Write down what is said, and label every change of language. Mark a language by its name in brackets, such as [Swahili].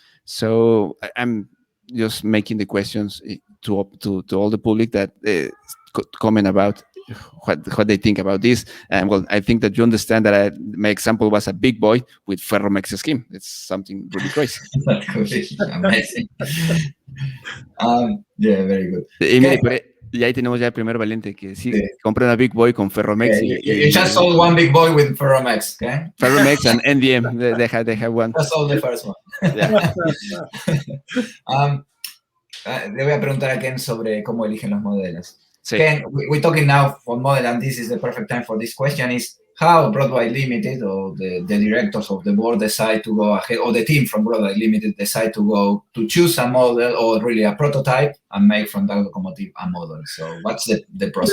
[English] So I'm just making the questions to all the public that comment about what they think about this. And well, I think that you understand that my example was a Big Boy with Ferromex scheme. It's something really crazy. Amazing. Yeah, very good. [Spanish] Y ahí tenemos ya el primer valiente que sí. Compré una Big Boy con Ferromex. [English] You just sold one Big Boy with Ferromex, okay? Ferromex and NDM, they have one. Just sold the first one. Yeah. [Spanish] Le voy a preguntar a Ken sobre cómo eligen los modelos. Sí. [English] Ken, we're talking now for model, and this is the perfect time for this question, is how Broadway Limited or the directors of the board decide to go ahead, or the team from Broadway Limited decide to go to choose a model or really a prototype and make from that locomotive a model. So what's the process?